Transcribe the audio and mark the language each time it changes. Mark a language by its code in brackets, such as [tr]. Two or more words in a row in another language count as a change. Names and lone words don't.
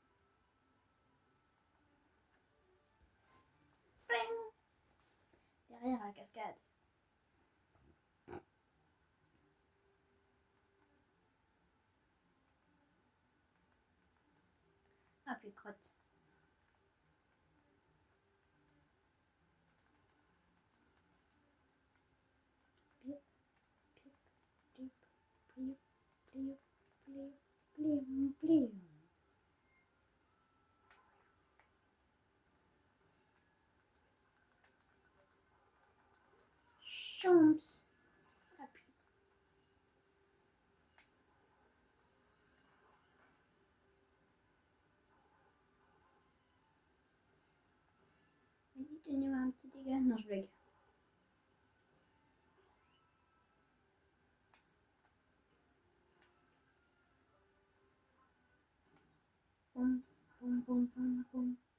[fr] Derrière la cascade. Ah, puis crotte. Plip, plip, plip, plip, plip, plip, plip, plip. Chomps. Appuie. Vas-y, donnez-moi un petit dégât. Non, je blague. Boum, boum, boum, boum, boum.